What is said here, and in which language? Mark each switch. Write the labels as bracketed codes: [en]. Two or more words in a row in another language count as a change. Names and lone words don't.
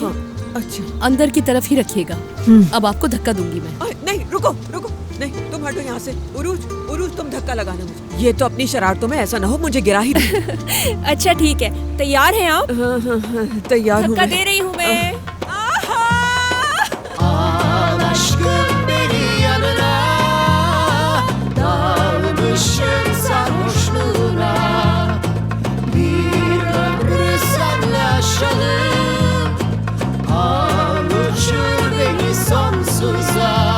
[hi] हाँ, अच्छा। अंदर की तरफ ही रखिएगा। अब आपको धक्का दूंगी मैं। नहीं, रुको रुको, नहीं तुम हटो यहाँ से। उरूज उरूज, तुम धक्का लगाना मुझे। ये तो अपनी शरारतों में ऐसा ना हो मुझे गिरा ही दे। अच्छा ठीक है, तैयार हैं आप? हाँ, तैयार हूँ धक्का मैं। दे रही हूँ मैं। [tr] Al aşkım beni yanına, dalmışım sarhoşluğuna. Bir ömrü senle aşalım, al uçur beni sonsuza.